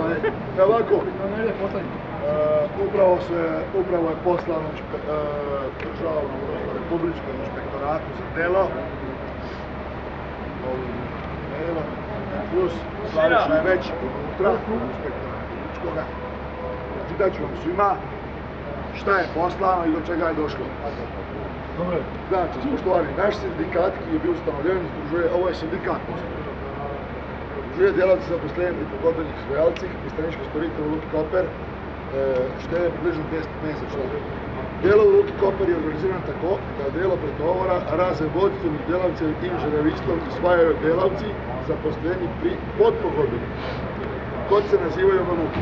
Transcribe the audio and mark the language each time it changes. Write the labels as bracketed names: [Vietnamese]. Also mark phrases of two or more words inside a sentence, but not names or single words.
[Bosnian] Ovako, upravo je poslano državnom, republičkom inspektoratu za delo. Plus, Slaviša je već unutra, inspektorata političkoga. Čitat ću vam svima šta je poslano i do čega je došlo. Znači, [Slovenian] spoštovani, naš sindikat ki je bil ustanovljen, [Bosnian] ovo je sindikat [Slovenian] združuje delavce zaposleni pri pogodbenih izvajalcih, pristaniških storitev v Luki Koper, šteje približno 250 članov. Delo v Luki Koper je organizirano tako, da delo pretovora razen vodstvenih delavcev in železništvom izvajajo delavci zaposleni pri podpogodbenih, kot se nazivajo v Luki.